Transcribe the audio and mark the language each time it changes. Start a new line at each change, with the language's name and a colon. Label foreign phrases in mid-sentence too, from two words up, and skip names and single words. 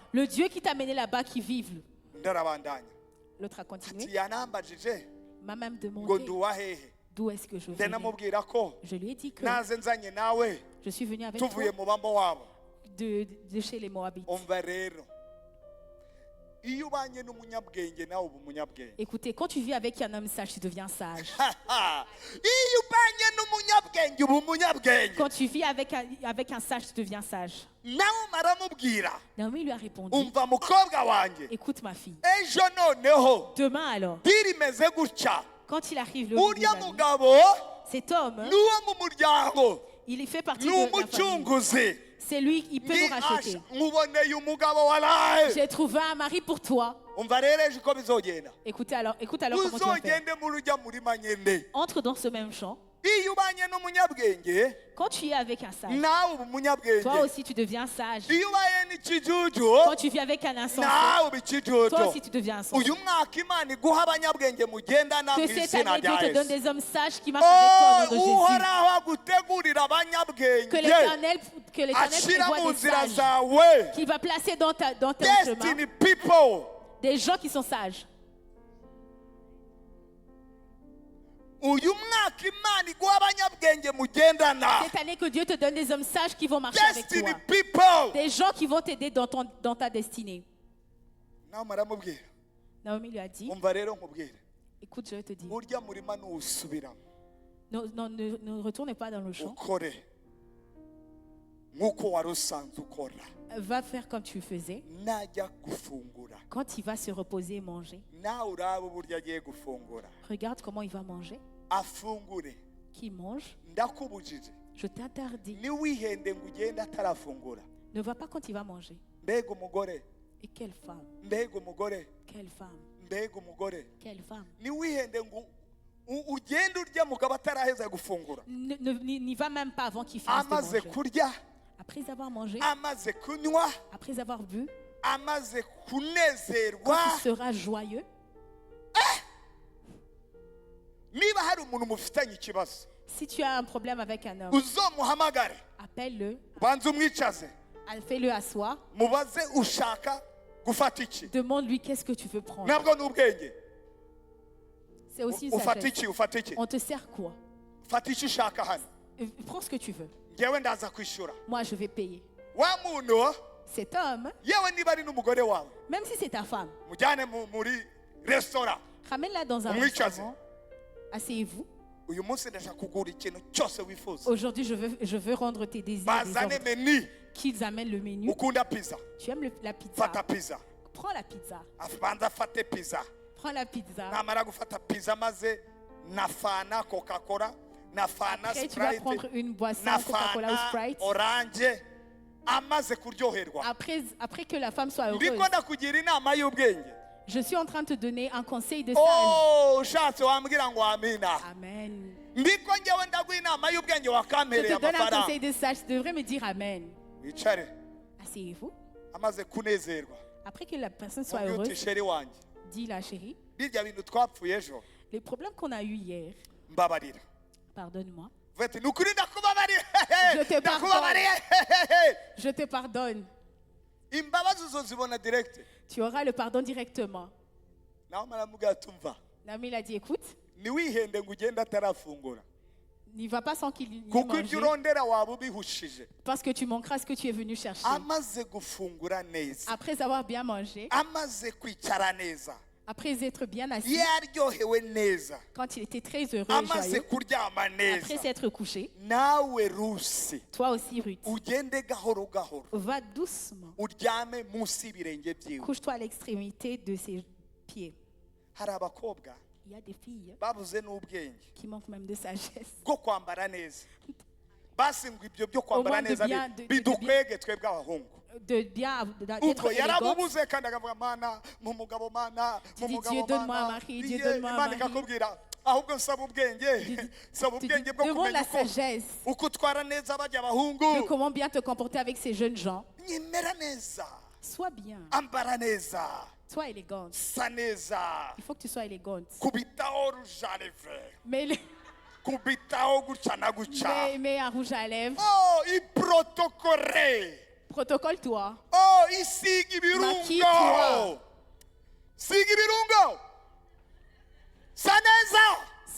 French: le Dieu qui t'a mené là-bas, qui vive.
Rundi: ndarabandanya
French: L'autre a
Rundi: ati
French: continué,
Rundi: yanambajije
French: m'a même
Rundi: ngo
French: demandé
Rundi: nduwa hehe
French: d'où est-ce que je
Rundi: nde
French: venais.
Rundi: namubwira ko
French: Je lui ai dit que
Rundi: naze nzanye nawe
French: je suis venue avec toi
Rundi: tuvuye mu bambo wabo
French: de chez les Moabites.
Rundi: umva rero iyo ubanye n'umunyabwenge nawe uba umunyabwenge
French: Écoutez, quand tu vis avec un homme sage, tu deviens sage.
Rundi: iyo ubanye n'umunyabwenge uba umunyabwenge
French: Quand tu vis avec un sage, tu deviens sage.
Rundi: nawe maramubwira
French: Naomi lui a répondu,
Rundi: umva mukobwa wanjye
French: écoute ma fille,
Rundi: ejo noneho
French: demain alors,
Rundi: diri imeze gutya
French: quand il arrive le
Rundi: urya
French: jour de la nuit,
Rundi: mugabo
French: cet homme,
Rundi: n'uwo mu muryango
French: il fait partie
Rundi: ni
French: de la famille.
Rundi: umucunguzi
French: C'est lui, il peut
Rundi: ni
French: nous racheter.
Rundi: nkuboneye umugabo waraye
French: J'ai trouvé un mari pour toi.
Rundi: umva rero ejo uko bizogenda
French: Écoute alors comment tu vas faire.
Rundi: uzogende muri ujya murima nyine
French: Entre dans ce même champ.
Rundi: iyo ubanye n'umunyabwenge
French: Quand tu es avec un sage,
Rundi: nawe uba umunyabwenge
French: toi aussi tu deviens sage.
Rundi: iyo ubaye n'ikijuju
French: Quand tu vis avec un insensé,
Rundi: nawe uba ikijuju
French: toi aussi tu deviens insensé.
Rundi: uyu mwaka imana iguha abanyabwenge mugendana mu
French: Que cette
Rundi: izina
French: année, Dieu
Rundi: rya
French: te donne
Rundi: yesu
French: des hommes sages qui marchent avec toi au nom de Jésus.
Rundi: uhoraho agutegurira
French: Que
Rundi: abanyabwenge
French: l'Éternel
Rundi: ashyira mu
French: prévoit des
Rundi: nzira
French: sages
Rundi: zawe
French: qu'il va placer dans ton chemin.
English: destiny people
French: Des gens qui sont sages.
Rundi: uyu mwaka imana iguha abanyabwenge mugendana
French: Cette année que Dieu te donne des hommes sages qui vont marcher avec
English: destiny
French: toi.
English: people
French: Des gens qui vont t'aider dans ta destinée.
Rundi: nawe maramubwira
French: Naomi lui a dit,
Rundi: umva rero nkubwire
French: écoute, je vais te dire,
Rundi: urya murima nuwusubiramo
French: ne retourne pas dans le champ.
Rundi: ukore nk'uko wari usanzwe ukora
French: Va faire comme tu faisais.
Rundi: najya gufungura
French: Quand il va se reposer et manger,
Rundi: nawe uraba uburyo agiye gufungura
French: regarde comment il va manger.
Rundi: afungure
French: Qui mange,
Rundi: ndakubujije
French: je t'interdis.
Rundi: niwihende ngo ugende atarafungura
French: Ne va pas quand il va manger.
Rundi: mbega umugore
French: Et quelle femme,
Rundi: mbega umugore
French: quelle femme,
Rundi: mbega umugore
French: quelle femme.
Rundi: niwihende ngo ugende urya mugabo ataraheza gufungura
French: N'y va même pas avant qu'il finisse de
Rundi: amaze
French: manger.
Rundi: kurya
French: Après avoir mangé,
Rundi: amaze kunywa
French: après avoir bu,
Rundi: amaze
French: quand
Rundi: kunezerwa
French: il sera joyeux,
Rundi: niba hari umuntu mufitanye ikibazo
French: si tu as un problème avec un homme,
Rundi: uzomuhamagare
French: appelle-le,
Rundi: banza umwicaze
French: Fais-le asseoir.
Rundi: mubaze ushaka gufata iki.
French: Demande-lui qu'est-ce que tu veux prendre.
Rundi: Ntabwo n'ubwenge.
French: C'est aussi une
Rundi: Ufata
French: sagesse.
Rundi: iki, ufata iki.
French: On te sert quoi?
Rundi: Fata icyo ushaka hano.
French: Prends ce que tu veux.
Rundi: Ngewe ndaza kwishyura.
French: Moi, je vais payer.
Rundi: Wa muntu
French: Cet homme,
Rundi: yewe niba ari n'umugore wawe
French: même si c'est ta femme,
Rundi: mujyane muri restaurant.
French: ramène-la dans un
Rundi: Umwicaze.
French: restaurant. Asseyez-vous.
Rundi: Uyu munsi ndashaka kugura ikintu cyose wifuza.
French: Aujourd'hui, je veux rendre tes désirs. Des
Rundi: Bazane
French: ordres. menu. Qu'ils amènent le menu.
Rundi: Ukunda pizza.
French: Tu aimes la pizza.
Rundi: Fata pizza.
French: Prends la pizza.
Rundi: Abanza afate pizza.
French: Prends la pizza.
Rundi: Namara gufata pizza maze nafana Coca-Cola, nafana
French: Après, tu vas Sprite, prendre une boisson, Coca-Cola ou
Rundi: nafana
French: Sprite. Orange.
Rundi: Amaze kuryoherwa.
French: Après que la femme soit heureuse,
Rundi: Ndiko ndakugira inama y'ubwenge.
French: je suis en train de te donner un conseil de sage.
Rundi: Oh, ushatse wambwira ngo amina.
French: Amen.
Rundi: Ndiko ngewe ndaguha inama y'ubwenge
French: Je
Rundi: wakampereye
French: te donne un
Rundi: amafaranga.
French: conseil de sage. Tu devrais me dire Amen.
Rundi: Wicare
French: Asseyez-vous.
Rundi: amaze kunezerwa.
French: Après que la personne soit
Rundi: Mubwire uti
French: heureuse,
Rundi: sheri wanjye.
French: dis la chérie,
Rundi: Birya bintu twapfuye ejo
French: les problèmes qu'on a eu hier,
Rundi: mbabarira.
French: pardonne-moi.
Rundi: Vuga ati nukuri ndakubabarira.
French: Je te
Rundi: Ndakubabariye.
French: Je te pardonne.
Rundi: Imbabazi uzozibona direct.
French: Tu auras le pardon directement.
Rundi: Nawe maramubwira ati umva.
French: L'ami l'a dit, écoute,
Rundi: Ntiwihende ngo ugende atarafungura.
French: n'y va pas sans qu'il y ait
Rundi: Kuko
French: mangé,
Rundi: ibyo urondera waba ubihushije.
French: parce que tu manqueras ce que tu es venu chercher.
Rundi: Amaze gufungura neza.
French: Après avoir bien mangé,
Rundi: Amaze kwicara neza.
French: après être bien assis,
Rundi: Iyo aryohewe neza.
French: quand il était très heureux et
Rundi: Amaze
French: joyeux,
Rundi: kuryama
French: après
Rundi: neza.
French: s'être couché,
Rundi: Nawe Rusi.
French: toi aussi, Ruth,
Rundi: Ugende gahoro gahoro.
French: va doucement.
Rundi: Uryame munsi y'ibirenge byiwe.
French: Couche-toi à l'extrémité de ses pieds.
Rundi: Hari abakobwa
French: Il y a des filles
Rundi: babuze n'ubwenge
French: qui manquent même de sagesse.
Rundi: bwo kwambara neza. Basi ngo ibyo byo kwambara
French: Au moins de
Rundi: neza
French: bien- de
Rundi: bidukwege twebwe abahungu.
French: D'être
Rundi: Ubwo
French: élégante.
Rundi: yarabubuze kandi akavuga mana mu mugabo mana mu
French: Dis,
Rundi: mugabo
French: Dieu, donne-moi un
Rundi: mana.
French: mari, Dieu,
Rundi: Iye,
French: donne-moi un
Rundi: Imana
French: mari.
Rundi: ikakubwira ahubwo nsaba ubwenge nsaba
French: Tu
Rundi: ubwenge bwo
French: demande
Rundi: kumenya
French: la sagesse
Rundi: uko utwara neza bajya
French: de
Rundi: abahungu.
French: comment bien te comporter avec ces jeunes gens.
Rundi: Nyemera neza,
French: Sois bien,
Rundi: ambara neza,
French: sois élégante.
Rundi: sa neza,
French: Il faut que tu sois élégante.
Rundi: kubitaho rujareve,
French: Mets,
Rundi: kubitaho gutya na gutya.
French: mets un rouge à lèvres.
Rundi: Oh, iprotokore.
French: Protocole-toi.
Rundi: Oh, isiga
French: Maquille-toi.
Rundi: ibirungo. Siga ibirungo. Sa neza.